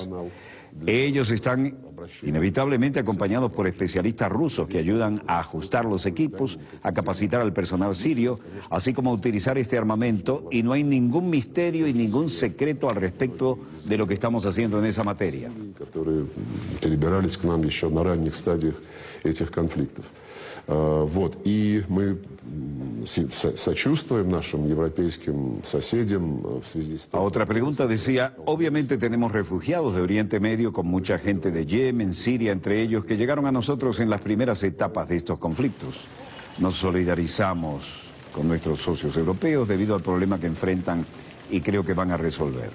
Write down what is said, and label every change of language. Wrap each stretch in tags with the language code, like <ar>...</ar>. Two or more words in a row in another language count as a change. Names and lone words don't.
<es>Ellos están inevitablemente acompañados por especialistas rusos que ayudan a ajustar los equipos, a capacitar al personal sirio, así como a utilizar este armamento, y no hay ningún misterio y ningún secreto al respecto de lo que estamos haciendo en esa materia.</es> <ru>И мы сочувствуем нашим европейским соседям в связи с...</ru> <es>A otra pregunta decía, obviamente tenemos refugiados de Oriente Medio con mucha gente de Yemen, Siria, entre ellos, que llegaron a nosotros en las primeras etapas de estos conflictos. Nos solidarizamos con nuestros socios europeos debido al problema que enfrentan y creo que van a resolver.</es>